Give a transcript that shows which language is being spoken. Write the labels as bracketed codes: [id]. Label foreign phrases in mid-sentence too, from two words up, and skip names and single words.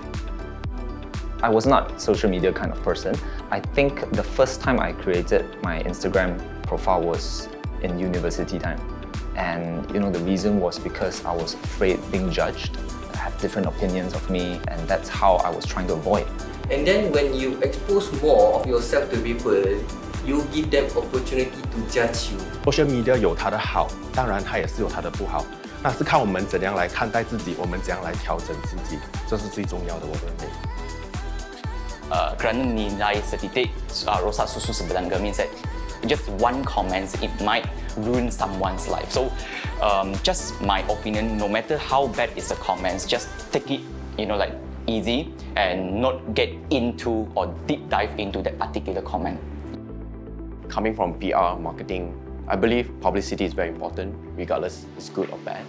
[en] I was not a social media kind of person. I think the first time I created my Instagram profile was in university time. And you know, the reason was because I was afraid being judged, have different opinions of me, and that's how I was trying to avoid. And then when you expose more of yourself to people, you give them opportunity to judge you. social media [zh] 有它的好，当然它也是有它的不好。那是看我们怎样来看待自己，我们怎样来调整自己，这是最重要的，我认为。 [ms] Kerana nilai setitik rosak susu sebelanga [en] means that just one comment, it might ruin someone's life. So just my opinion, no matter how bad is the comments, just take it, you know, like easy and not get into or deep dive into that particular comment. Coming from PR, marketing, I believe publicity is very important, regardless it's good or bad.